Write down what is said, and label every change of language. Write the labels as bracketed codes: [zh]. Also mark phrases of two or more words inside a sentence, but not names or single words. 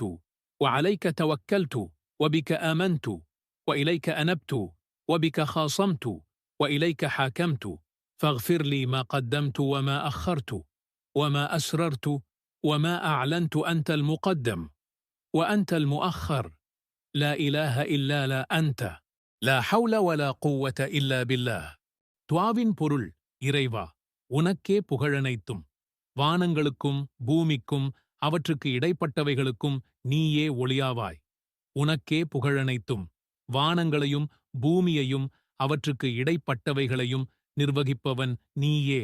[ar] وعليك توكلت وبك آمنت وإليك أنبت وبك خاصمت وإليك حاكمت فاغفر لي ما قدمت وما أخرت وما أسررت وما أعلنت أنت المقدم وأنت المؤخر لا إله إلا لا أنت لا حول ولا قوة إلا بالله. [ta] துஆவின் பொருள், இறைவா, உனக்கே புகழனைத்தும். வானங்களுக்கும் பூமிக்கும் அவற்றுக்கு இடைப்பட்டவைகளுக்கும் நீயே ஒளியாவாய். உனக்கே புகழனைத்தும். வானங்களையும் பூமியையும் அவற்றுக்கு இடைப்பட்டவைகளையும் நிர்வகிப்பவன் நீயே.